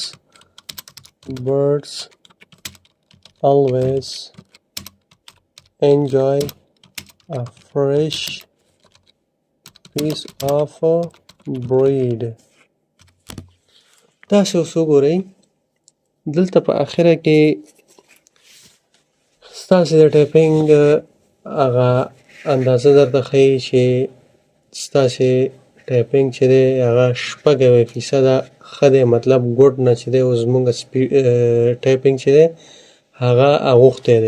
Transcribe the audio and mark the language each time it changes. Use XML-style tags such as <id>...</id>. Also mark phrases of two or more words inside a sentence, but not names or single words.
<en>Birds always enjoy a fresh piece of bread.</en> <ps>تاسو اوس وګورئ دلته په اخره کې ستاسې د ټایپینګ هغه اندازه درته ښیي چې ستاسې ټایپینګ چې دی هغه 90% ښه دی، مطلب ګوډ نه چې دی اوس زموږ ټایپینګ چې دی هغه اغوښتی دی.</ps>